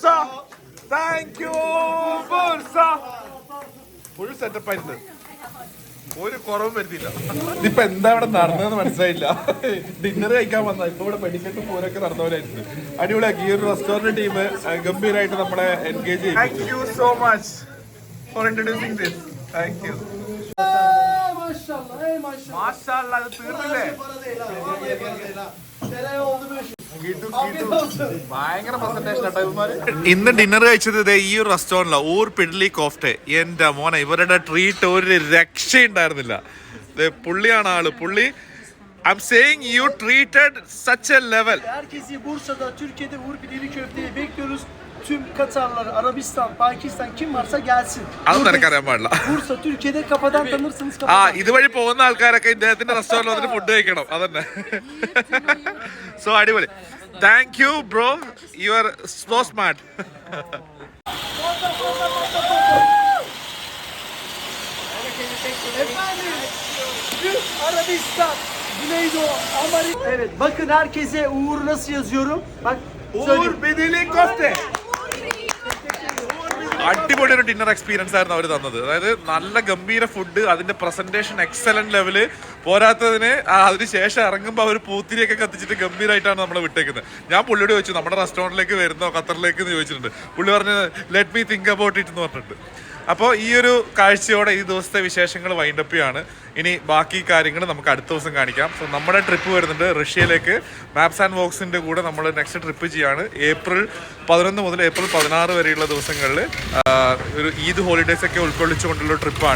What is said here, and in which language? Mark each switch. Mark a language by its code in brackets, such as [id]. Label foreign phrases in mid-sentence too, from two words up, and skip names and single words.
[en] Thank you [ml] ബുർസ. [en] full setup [ml] ആയിരുന്നു. ഒരു കുറവും വരുത്തില്ല. ഇതിപ്പോ എന്താ ഇവിടെ നടന്നതെന്ന് മനസ്സിലായില്ല. ഡിന്നർ കഴിക്കാൻ വന്ന ഇപ്പൊ ഇവിടെ വെടിക്കെട്ട് പൂരൊക്കെ നടന്ന പോലെ ആയിരുന്നു. അടിപൊളിയാക്കി. ഈ ഒരു [en] restaurant team [ml] ഗംഭീരമായിട്ട് നമ്മളെ എൻഗേജ് ചെയ്യും. [en] Thank you so much for introducing this. Thank you. [ml] മാഷാഅല്ലാ. അത് തീർന്നില്ലേ? ഭയങ്കര പ്രസന്റേഷൻ ആട്ടോ ഇവന്മാര്. ഇന്ന് ഡിന്നർ കഴിച്ചത് ഈ ഒരു റെസ്റ്റോറന്റിലാണ്. ഊർ പിഡ്ലി കോഫ്റ്റെ. എന്റെ മോനെ, ഇവരുടെ ട്രീറ്റ് ഒരു രക്ഷയുണ്ടായിരുന്നില്ല. പുള്ളിയാണ് ആള്. [en] പുള്ളി I'm saying you treated such a level. [tr] Herkesi Bursa'da, Türkiye'de Uğur Pideli Köfte'yi bekliyoruz. Tüm Katarlar, Arabistan, Pakistan kim varsa gelsin. [ml] അതൊന്നും എനിക്കറിയാൻ പാടില്ല. [tr] Bursa, Türkiye'de kafadan tanırsınız ആ kafadan. [ml] ഇതുവഴി പോകുന്ന ആൾക്കാരൊക്കെ ഇദ്ദേഹത്തിന്റെ റെസ്റ്റോറന്റിൽ വന്നിട്ട് ഫുഡ് കഴിക്കണം. അതന്നെ. സോ അടിപൊളി. [en] Thank you bro. You are so smart. [tr] Efendim, Türk, Arabistan, Güneydoğu, Amerika. Evet, bakın herkese Uğur nasıl yazıyorum. Bak, [ml] ഊർ പിഡ്ലി കോഫ്റ്റെ. അടിപൊളി ഒരു [en] dinner experience [ml] ആയിരുന്നു അവർ തന്നത്. അതായത് നല്ല ഗംഭീര ഫുഡ്, അതിന്റെ പ്രസന്റേഷൻ [en] excellent level. [ml] പോരാത്തതിന് അതിനുശേഷം ഇറങ്ങുമ്പോൾ അവർ പൂത്തിരിയൊക്കെ കത്തിച്ചിട്ട് ഗംഭീരമായിട്ടാണ് നമ്മളെ വിട്ടേക്കുന്നത്. ഞാൻ പുള്ളിയോട് ചോദിച്ചു നമ്മുടെ റെസ്റ്റോറന്റിലേക്ക് വരുന്നോ ഖത്തറിലേക്ക് എന്ന് ചോദിച്ചിട്ടുണ്ട്. പുള്ളി പറഞ്ഞ് [en] let me think about it [ml] എന്ന് പറഞ്ഞിട്ടുണ്ട്. അപ്പോൾ ഈ ഒരു കാഴ്ചയോടെ ഈ ദിവസത്തെ വിശേഷങ്ങൾ വൈൻഡപ്പ് ചെയ്യാണ്. ഇനി ബാക്കി കാര്യങ്ങൾ നമുക്ക് അടുത്ത ദിവസം കാണിക്കാം. സോ നമ്മുടെ ട്രിപ്പ് വരുന്നുണ്ട് റഷ്യയിലേക്ക്. മാപ്സ് ആൻഡ് വോക്സിൻ്റെ കൂടെ നമ്മൾ [en] next trip [ml] ചെയ്യാണ്. ഏപ്രിൽ 11 മുതൽ ഏപ്രിൽ 16 വരെയുള്ള ദിവസങ്ങളിൽ ഒരു [en] Eid holidays [ml] ഒക്കെ ഉൾക്കൊള്ളിച്ചുകൊണ്ടുള്ള ട്രിപ്പാണ്.